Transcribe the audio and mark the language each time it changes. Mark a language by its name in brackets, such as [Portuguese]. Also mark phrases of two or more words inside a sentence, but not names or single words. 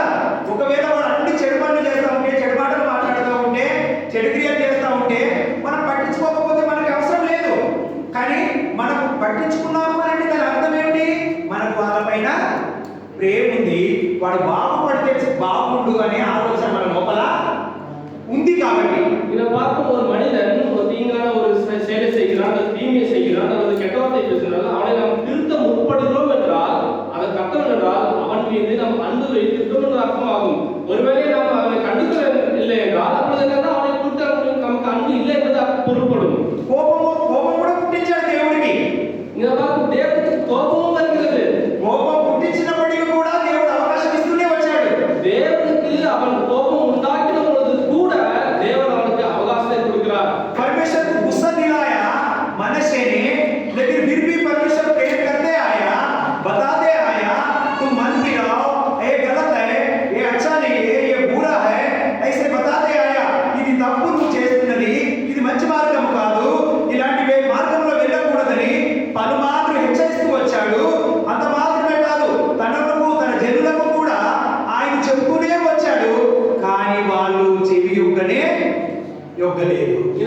[Telugu] ఒకవేళ వాడు అన్ని చెడు పనులు చేస్తూ ఉంటే, చెడు మాటలు మాట్లాడుతూ ఉంటే, చెడు క్రియలు చేస్తూ ఉంటే మనం పట్టించుకోకపోతే మనకి అవసరం లేదు. కానీ మనం పట్టించుకున్నాము అని అంటే దాని అర్థం ఏంటి? మనకు వాళ్ళపైన ప్రేమ ఉంది. వాడు బాగుపడితే బాగుండు అనే ఆలోచన మన లోపల ఉంది. కాబట్టి [Tamil] இதை பார்க்கும் ஒரு மனிதன் ஒரு தீங்கான ஒரு செயலை செய்கிறான், அல்லது தீமையை செய்கிறான், அல்லது கெட்ட வார்த்தை பேசுகிறான், அவனை நாம் திருத்த முற்படுகிறோம் என்றால் அதற்கு அர்த்தம் என்றால் அவன் மீது நாம் அன்பு வைத்திருக்கிறோம் என்று அர்த்தமாகும். ஒருவேளை நாம் அவனை கண்டுக்க இல்லை என்றால் அப்பொழுது என்னன்னா அவனை குறித்து நமக்கு அன்பு இல்லை என்பது பொருள்படும். [Telugu] కోపం కూడా పుట్టించాడు దేవుడికి. [Tamil] இதை பார்க்கும். தேவனுக்கு கோபமும் வருகிறது. [Telugu] కోపం పుట్టించినప్పటికీ కూడా దేవుడు అవకాశం ఇస్తూనే వచ్చాడు. [Tamil] தேவனுக்கு அவன் கோபம் உண்டாக்கின பொழுது கூட தேவன் அவனுக்கு அவகாசத்தை கொடுக்கிறார். [Hindi] परमेश्वर को गुस्सा दिलाया मनुष्य ने, लेकिन फिर भी परमेश्वर प्रेम करते आया, बताते आया तुम मन गिराओ, ये गलत है, ये अच्छा नहीं है, ये बुरा है, ऐसे बताते आया. [Telugu] ఇది తప్పు నువ్వు చేస్తున్నది, ఇది మంచి మార్గం కాదు, ఇలాంటి మార్గంలో వెళ్ళకూడదని పలుమార్లు హెచ్చరిస్తూ వచ్చాడు. అంత మాత్రమే కాదు, తనకు తన జనులకు కూడా ఆయన చెబుతూనే వచ్చాడు. కానీ వాళ్ళు చెవి యొగ్గలేదు.